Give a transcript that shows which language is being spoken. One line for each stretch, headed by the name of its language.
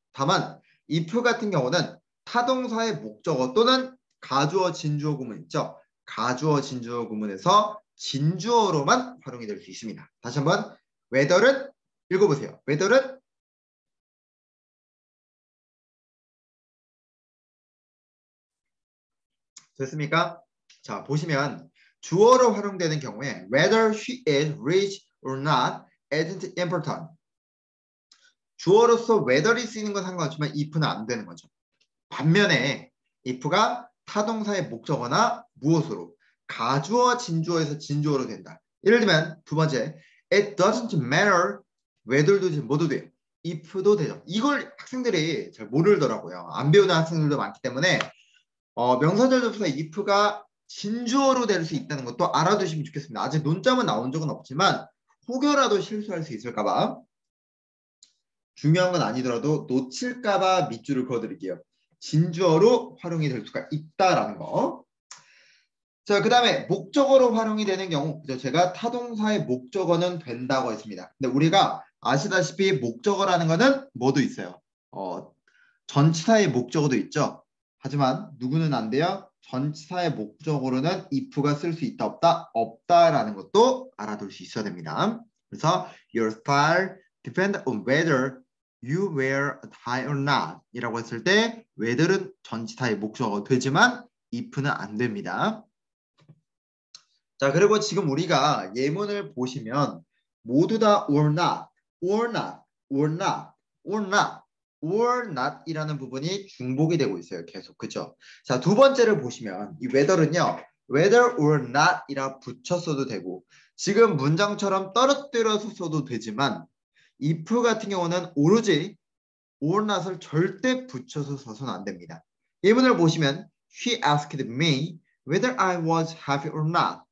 Korean: 다만 if 같은 경우는 타동사의 목적어 또는 가주어, 진주어 구문 있죠. 가주어, 진주어 구문에서 진주어로만 활용이 될 수 있습니다. 다시 한번 whether는 읽어보세요. whether는 됐습니까? 자, 보시면 주어로 활용되는 경우에
English: whether she is rich or not isn't important.
Korean: 주어로서 whether이 쓰이는 건 상관없지만 if는 안 되는 거죠. 반면에 if가 타동사의 목적어나 무엇으로 가주어, 진주어에서 진주어로 된다. 예를 들면 두 번째
English: it doesn't matter whether
Korean: 도 뭐도 돼요. if도 되죠. 이걸 학생들이 잘 모르더라고요. 안 배우는 학생들도 많기 때문에 명사절 접속사 if가 진주어로 될 수 있다는 것도 알아두시면 좋겠습니다. 아직 논점은 나온 적은 없지만 혹여라도 실수할 수 있을까봐 중요한 건 아니더라도 놓칠까봐 밑줄을 그어드릴게요. 진주어로 활용이 될 수가 있다라는 거. 자, 그 다음에 목적어로 활용이 되는 경우 제가 타동사의 목적어는 된다고 했습니다. 근데 우리가 아시다시피 목적어라는 거는 뭐도 있어요. 전치사의 목적어도 있죠. 하지만 누구는 안 돼요? 전치사의 목적어로는 if가 쓸 수 있다 없다? 없다라는 것도 알아둘 수 있어야 됩니다. 그래서
English: your style depends on whether you wear a tie or not
Korean: 이라고 했을 때 whether는 전치사의 목적어 되지만 if는 안 됩니다. 자, 그리고 지금 우리가 예문을 보시면 모두 다 or not, or not, or not, or not, or not 이라는 부분이 중복이 되고 있어요. 계속. 그죠? 자, 두 번째를 보시면 이 whether는요. whether or not 이라 붙여 써도 되고 지금 문장처럼 떨어뜨려서 써도 되지만 if 같은 경우는 오로지 or not을 절대 붙여서 써서는 안 됩니다. 예문을 보시면
English: she asked me whether I was happy or not.